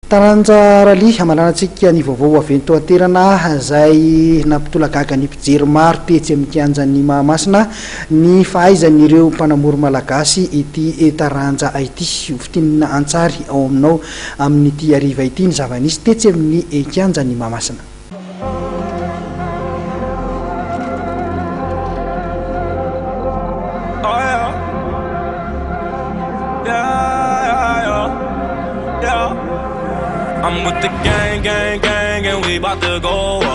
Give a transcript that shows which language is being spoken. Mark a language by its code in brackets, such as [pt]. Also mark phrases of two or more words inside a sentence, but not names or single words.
[mg] Taranjarali hamalanatsika ny vaovao avy toaterana zay nampitolagaga ny mpijery maro tetsy amin'ny kianjan'ny Mahamasina ny fahaizan'ireo mpanamory malagasy ity taranja ity fitinina antsary ao aminao amin'ity ariva ity ny zava-nisy tetsy amin'ny kianjan'ny Mahamasina. [en] I'm with the gang, and we bout to go up.